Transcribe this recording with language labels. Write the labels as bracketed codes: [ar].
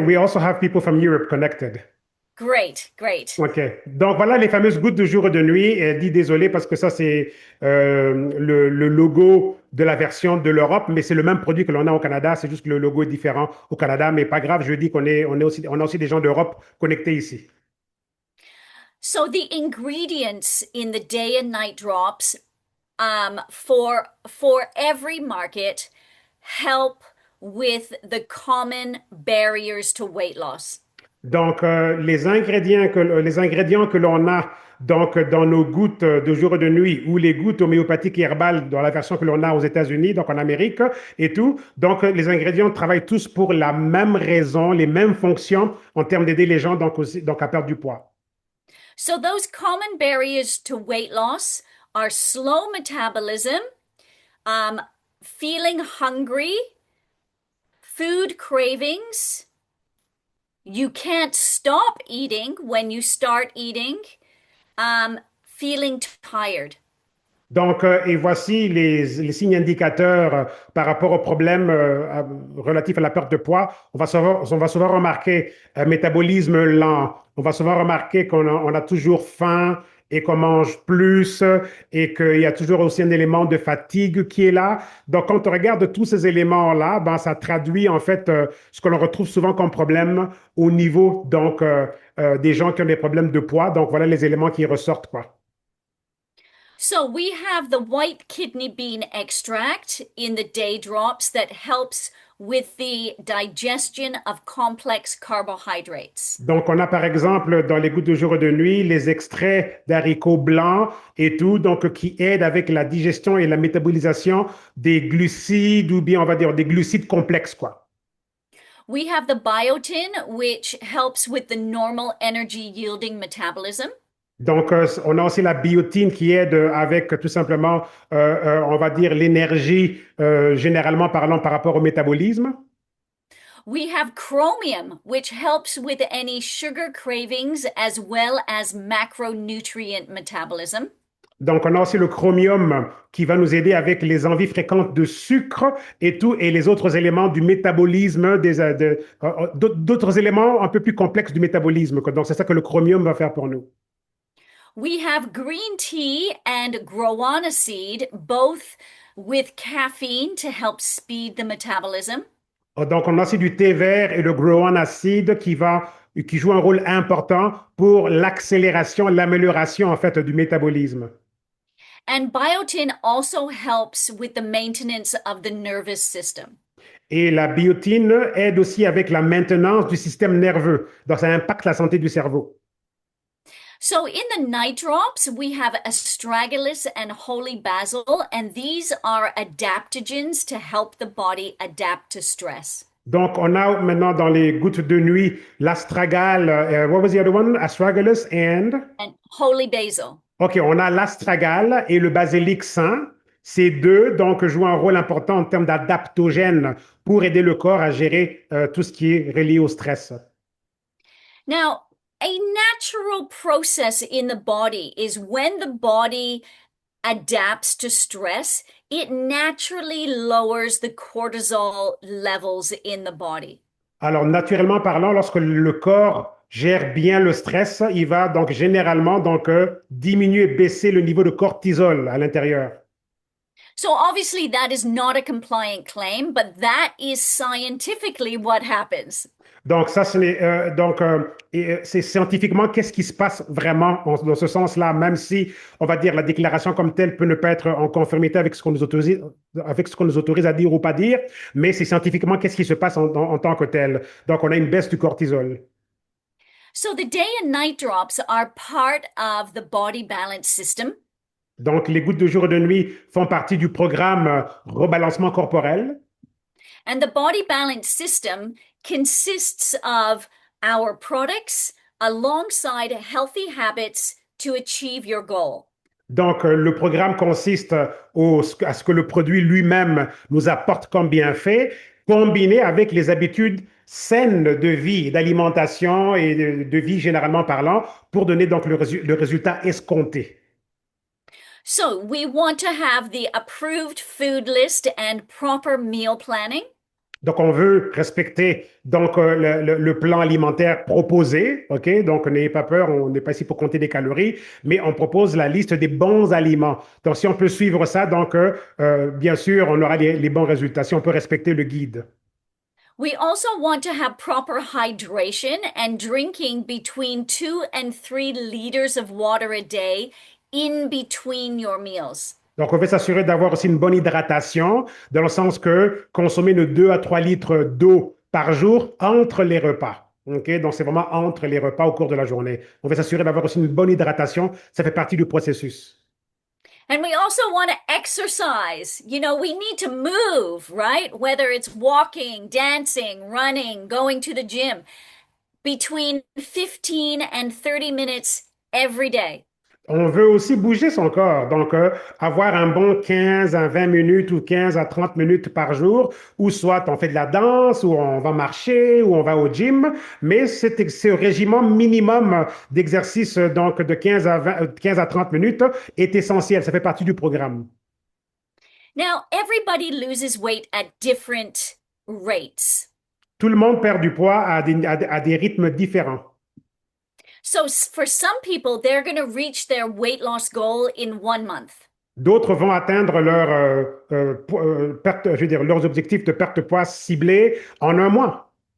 [en] We also have people from Europe connected. Great, great. OK. [fr] Donc, voilà les fameuses gouttes de jour et de nuit. Elle dit désolé parce que ça, c'est le logo de la version de l'Europe, mais c'est le même produit que l'on a au Canada. C'est juste que le logo est différent au Canada, mais pas grave. Je dis on a aussi des gens d'Europe connectés ici. [en] So the ingredients in the day and night drops for every market help with the common barriers to weight loss. [fr] Donc, les ingrédients que l'on a donc, dans nos gouttes de jour et de nuit ou les gouttes homéopathiques et herbales dans la version que l'on a aux États-Unis, donc en Amérique et tout. Donc, les ingrédients travaillent tous pour la même raison, les mêmes fonctions en termes d'aider les gens donc, aussi, donc à perdre du poids. [en] So those common barriers to weight loss are slow metabolism, um, feeling hungry, food cravings. You can't stop eating when you start eating, feeling tired. [fr] Donc, et voici les signes indicateurs par rapport aux problèmes relatifs à la perte de poids. On va souvent remarquer un métabolisme lent. On va souvent remarquer on a toujours faim et qu'on mange plus et qu'il y a toujours aussi un élément de fatigue qui est là. Donc, quand on regarde tous ces éléments-là, ben, ça traduit en fait ce que l'on retrouve souvent comme problème au niveau donc, des gens qui ont des problèmes de poids. Donc, voilà les éléments qui ressortent, quoi. [en] So we have the white kidney bean extract in the day drops that helps with the digestion of complex carbohydrates. [fr] Donc, on a par exemple dans les gouttes de jour et de nuit les extraits d'haricots blancs et tout, donc qui aident avec la digestion et la métabolisation des glucides ou bien on va dire des glucides complexes, quoi. [en] We have the biotin, which helps with the normal energy yielding metabolism. [fr] Donc, on a aussi la biotine qui aide avec tout simplement, on va dire, l'énergie, généralement parlant par rapport au métabolisme. [en] We have chromium, which helps with any sugar cravings as well as macronutrient metabolism. [fr] Donc, on a aussi le chromium qui va nous aider avec les envies fréquentes de sucre et tout, et les autres éléments du métabolisme, d'autres éléments un peu plus complexes du métabolisme, quoi. Donc, c'est ça que le chromium va faire pour nous. [en] We have green tea and guarana seed, both with caffeine to help speed the metabolism. [fr] Donc, on a aussi du thé vert et le guarana acide qui joue un rôle important pour l'accélération, l'amélioration, en fait, du métabolisme. [en] And biotin also helps with the maintenance of the nervous system. [fr] Et la biotine aide aussi avec la maintenance du système nerveux. Donc, ça impacte la santé du cerveau. [en] So in the night drops, we have astragalus and holy basil, and these are adaptogens to help the body adapt to stress. [fr] Donc, on a maintenant dans les gouttes de nuit l'astragale, [en] what was the other one? Astragalus and? And holy basil. [fr] OK, on a l'astragale et le basilic sain. Ces deux, donc, jouent un rôle important en termes d'adaptogènes pour aider le corps à gérer tout ce qui est relié au stress. [en] Now, a natural process in the body is when the body adapts to stress, it naturally lowers the cortisol levels in the body. [fr] Alors, naturellement parlant, lorsque le corps gère bien le stress, il va donc généralement diminuer, baisser le niveau de cortisol à l'intérieur. So obviously that is not a compliant claim, but that is scientifically what happens. Donc, ça, c'est scientifiquement qu'est-ce qui se passe vraiment dans ce sens-là, même si, on va dire, la déclaration comme telle peut ne pas être en conformité avec ce qu'on nous autorise à dire ou pas dire, mais c'est scientifiquement qu'est-ce qui se passe en tant que tel. Donc, on a une baisse du cortisol. [en] So the day and night drops are part of the body balance system. [fr] Donc, les gouttes de jour et de nuit font partie du programme rebalancement corporel. [en] And the body balance system consists of our products alongside healthy habits to achieve your goal. [fr] Donc, le programme consiste à ce que le produit lui-même nous apporte comme bienfait, combiné avec les habitudes saines de vie, d'alimentation et de vie généralement parlant, pour donner donc le résultat escompté. [en] So we want to have the approved food list and proper meal planning. [fr] Donc, on veut respecter le plan alimentaire proposé, ok? Donc, n'ayez pas peur, on n'est pas ici pour compter des calories, mais on propose la liste des bons aliments. Donc, si on peut suivre ça, bien sûr, on aura les bons résultats. Si on peut respecter le guide. [en] We also want to have proper hydration and drinking between 2 and 3 liters of water a day in between your meals. [fr] Donc, on veut s'assurer d'avoir aussi une bonne hydratation, dans le sens que consommer de 2 à 3 litres d'eau par jour entre les repas. OK? Donc, c'est vraiment entre les repas au cours de la journée. On veut s'assurer d'avoir aussi une bonne hydratation. Ça fait partie du processus. [en] And we also want to exercise. You know, we need to move, right? Whether it's walking, dancing, running, going to the gym, between 15 and 30 minutes every day. [fr] On veut aussi bouger son corps, donc avoir un bon 15 à 20 minutes ou 15 à 30 minutes par jour, ou soit on fait de la danse, ou on va marcher, ou on va au gym, mais ce régime minimum d'exercice donc de 15 à 30 minutes est essentiel, ça fait partie du programme. [en] Now, everybody loses weight at different rates. [fr] Tout le monde perd du poids à des rythmes différents. [en] So for some people, they're going to reach their weight loss goal in 1 month. [fr] D'autres vont atteindre je veux dire, leurs objectifs de perte de poids ciblés en un mois.